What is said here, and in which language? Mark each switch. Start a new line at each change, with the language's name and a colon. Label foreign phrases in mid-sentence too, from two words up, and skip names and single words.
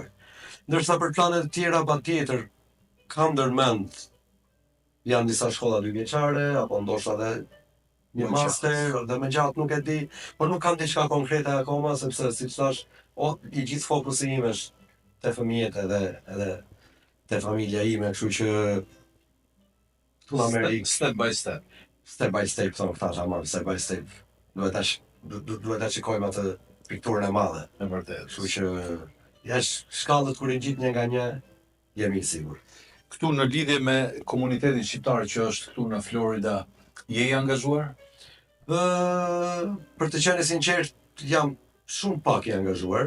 Albanian: Ndërsa për planet të tjera patjetër kam ndërmend janë disa shkolla 2 vjeçare apo ndoshta edhe një master dhe me gjatë nuk e di, por nuk kam diçka konkrete akoma sepse siç thash, i gjithë fokusi im është te fëmijët edhe te familja ime, kështu që tu në Amerikë
English: step by step. Step by step,
Albanian: thonë këta xhamar,
English: step by step.
Albanian: Duhet ta shikojmë atë pikturën e madhe. E vërtetë. Kështu që jashtë shkallët kur i gjit një nga një, jemi i sigurt. Këtu në lidhje me komunitetin shqiptar që është këtu në Florida, je i angazhuar? Për të qenë sinqert, jam shumë pak i angazhuar.